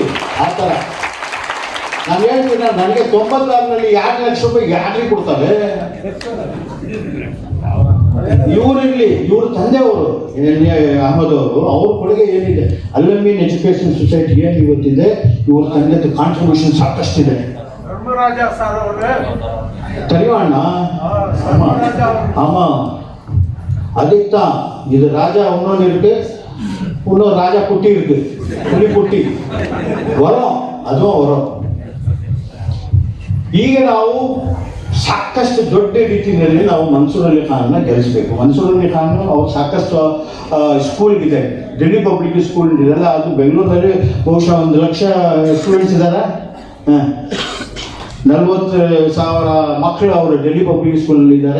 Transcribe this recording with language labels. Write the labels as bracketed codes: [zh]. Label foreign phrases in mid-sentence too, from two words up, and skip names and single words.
[kn] ಆ ಥರ ನಾನು ಹೇಳ್ತೀನಿ, ನನಗೆ 96ರಲ್ಲಿ 2 ಲಕ್ಷ ರೂಪಾಯಿ ಯಾರಿಗೆ ಕೊಡ್ತಾರೆ? ಇವರಿರ್ಲಿ, ಇವ್ರ ತಂದೆಯವರು ಅಹಮದ್ ಅವರು, ಅವ್ರ ಕೊಡುಗೆ ಏನಿದೆ, ಅಲ್ಲಮೀನ್ ಎಜುಕೇಶನ್ ಸೊಸೈಟಿ ಏನು ಇವತ್ತಿದೆ, ಇವ್ರ ತಂದೆದು ಕಾಂಟ್ರಿಬ್ಯೂಷನ್ ಸಾಕಷ್ಟಿದೆ. [ta] தெரியுமாண்ண? ஆமா, அதுக்குதான் இது ராஜா இன்னொன்று இருக்கு, இன்னொரு ராஜா குட்டி இருக்கு, புலி குட்டி வரும், அதுவும் வரும். [kn] ಈಗ ನಾವು ಸಾಕಷ್ಟು ದೊಡ್ಡ ರೀತಿಯಲ್ಲಿ ನಾವು ಮನ್ಸೂರ್ ಅಲಿ ಖಾನ್ನ ಗೆಲ್ಲಿಸಬೇಕು. ಮನ್ಸೂರ್ ಅಲಿ ಖಾನ್ ಅವ್ರು ಸಾಕಷ್ಟು ಸ್ಕೂಲ್ಗಿದೆ, ಡೆಲ್ಲಿ ಪಬ್ಲಿಕ್ ಸ್ಕೂಲ್ ಇದೆಲ್ಲ, ಅದು ಬೆಂಗಳೂರಿನಲ್ಲಿ ಬಹುಶಃ 1 ಲಕ್ಷ ಸ್ಟೂಡೆಂಟ್ಸ್ ಇದ್ದಾರೆ. 40,000 ಮಕ್ಕಳು ಅವರು ಡೆಲ್ಲಿ ಪಬ್ಲಿಕ್ ಸ್ಕೂಲಲ್ಲಿ ಇದ್ದಾರೆ.